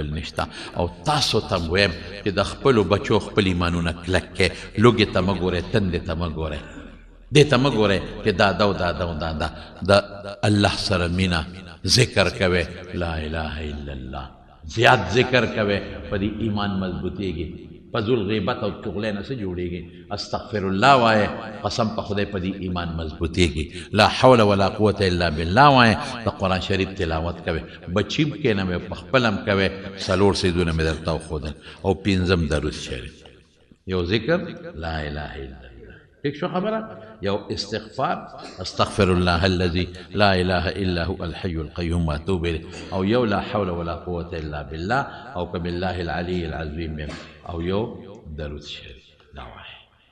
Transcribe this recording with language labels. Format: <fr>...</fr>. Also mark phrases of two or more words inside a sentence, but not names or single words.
<ps>نشته او تاسو ته م ویم چې د خپلو بچو خپل ایمانونه کلک کې لوږې ته مه ګورئ تندې ته مه ګورئ دې ته مه ګورئ چې دا د الله سره مینه ذکر کوئ</ps> <ar>لا اله الا الله</ar> <ps>زیات ذکر کوئ په دې ایمان مضبوطېږي فضول غیبت او چغلۍ نه څه جوړېږي</ps> <ar>استغفر الله</ar> <ps>وایه قسم په خدای په دې ایمان مضبوطېږي</ps> <ar>لا حول ولا قوة الا بالله</ar> <ps>وایه د قرآن شریف تلاوت کوئ بچي م کښېنوئ په خپل هم کوئ څلور څیزونه مې درته وښودل او پنځم درود شریف یو ذکر</ps> <ar>لا اله الا الله</ar> <ps>ٹھیک شو خبره یو استغفار</ps> <ar>استغفر الله الذي لا اله الا هو الحي القيوم واتوب اليه</ar> <ps>او یو</ps> <ar>لا حول ولا قوة الا بالله</ar> <ps>او</ps> <ar>بالله العلي العظيم</ar> <ps>او یو درود شریف دا وایه</ps>